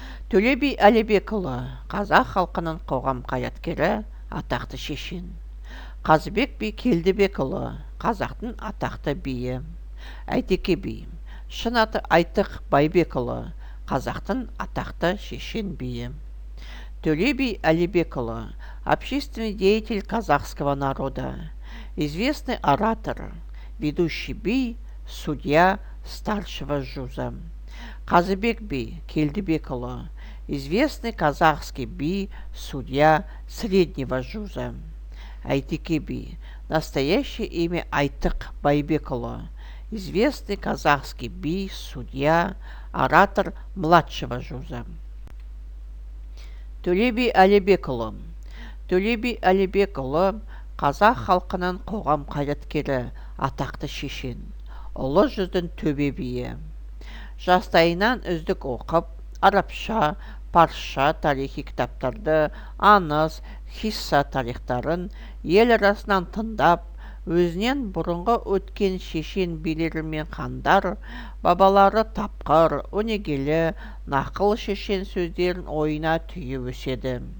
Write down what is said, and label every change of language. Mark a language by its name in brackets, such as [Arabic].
[Kazakh] Төле би Әлібекұлы, қазақ халқының қоғам қайраткері, атақты шешен. Қазыбек би Келдібекұлы, қазақтың атақты биі. Әйтеке би, шын аты Айтық Байбекұлы, қазақтың атақты шешен биі. [Russian] Төле би Әлібекұлы, общественный деятель казахского народа, известный оратор, ведущий би, судья старшего жуза. Қазыбек би Келдібекұлы, известный казахский би, судья среднего жуза. Әйтеке би, настоящее имя Айтық Байбекұлы, известный казахский би, судья, оратор младшего жуза. [Kazakh] Төле би Әлібекұлы. Төле би Әлібекұлы қазақ халқының қоғам қайраткері, атақты шешен, ұлы жүздің төбе биі. Жастайынан үздік оқып, арабша, парсша тарихи кітаптарды, аңыз, хисса тарихтарын ел арасынан тыңдап, өзінен бұрынғы өткен шешен билері мен хандар, бабалары тапқыр, өнегелі, нақыл шешен сөздерін ойына түйіп өседі.